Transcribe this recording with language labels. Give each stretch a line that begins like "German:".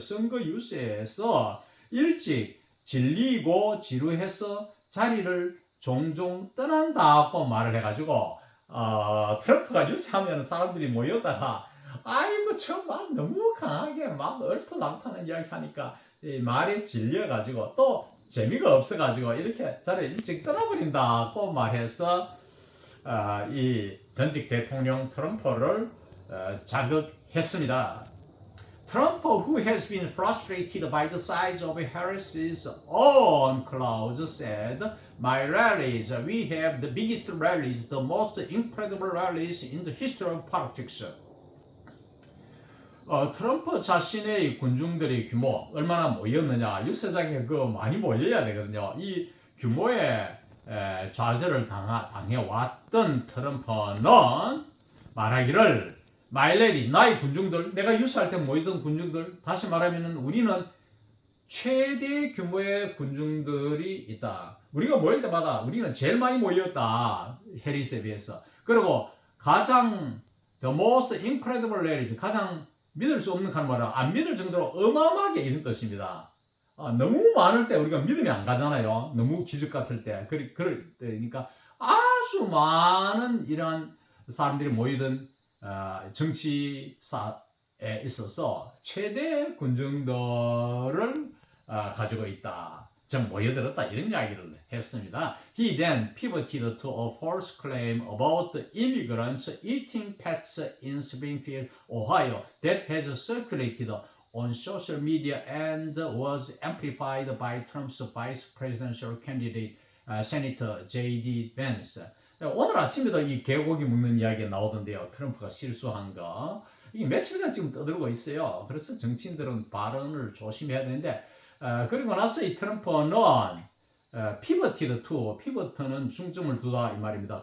Korean: 선거 유세에서 일찍 질리고 지루해서 자리를 종종 떠난다고 말을 해가지고 트럼프가 유세하면 사람들이 모였다가 아이고 저 막 너무 강하게 막 얼토당토하는 이야기 하니까 이 말에 질려가지고 또 재미가 없어가지고 이렇게 자리를 일찍 떠나버린다고 말해서 이 전직 대통령 트럼프를 자극했습니다.
English: Trump, who has been frustrated by the size of Harris's own crowd, said, "My rallies, we have the biggest rallies, the most incredible rallies in the history of politics."
Korean: 트럼프 자신의 군중들의 규모 얼마나 모였느냐, 유세장에 많이 모여야 되거든요. 이 규모의 좌절을 당해왔던 트럼프는 말하기를 마일레리, 나의 군중들, 내가 유세할 때 모이던 군중들, 다시 말하면 우리는 최대 규모의 군중들이 있다. 우리가 모일 때마다 우리는 제일 많이 모였다. 해리스에 비해서. 그리고 가장
English: the most incredible rally,
Korean: 가장 믿을 수 없는 칸 말은 안 믿을 정도로 어마어마하게 이런 뜻입니다. 너무 많을 때 우리가 믿음이 안 가잖아요. 너무 기적 같을 때. 그럴 때니까 아주 많은 이러한 사람들이 모이던 정치사에 있어서 최대 군중들을 가지고 있다. 좀 모여들었다. 이런 이야기를 했습니다.
English: He then pivoted to a false claim about the immigrants eating pets in Springfield, Ohio that has circulated on social media and was amplified by Trump's vice presidential candidate, Senator J.D.
Korean: Vance. 오늘 아침에도 이 개고기 먹는 이야기가 나오던데요. 트럼프가 실수한 거. 이게 며칠간 지금 떠들고 있어요. 그래서 정치인들은 발언을 조심해야 되는데 그리고 나서 이 트럼프는 피벗티드 투, 피벗은 중점을 두다 이 말입니다.